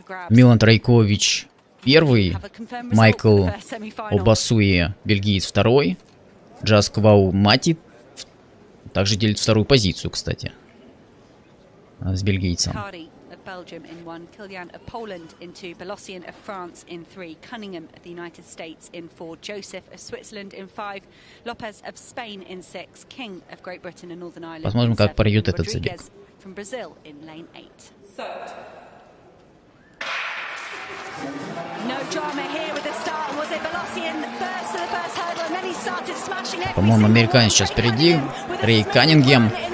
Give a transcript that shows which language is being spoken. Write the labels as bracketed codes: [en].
[ru] Милан Трайкович первый, Майкл Обасуи, бельгиец, второй, Джасквау Мати также делит вторую позицию, кстати, с бельгийцем. [en] Belgium in 1, Kilian of Poland in 2, Belosian of France in 3, Cunningham of the United States in 4, Joseph of Switzerland in 5, Lopez of Spain in 6, King of Great Britain and Northern Ireland. [ru] Посмотрим, как пройдет этот забег. [en] From Brazil in lane 8. No drama here with the start. Was it Belosian first to the first hurdle and then he started smashing every. [ru] По-моему, американец сейчас впереди, Трей Каннингем.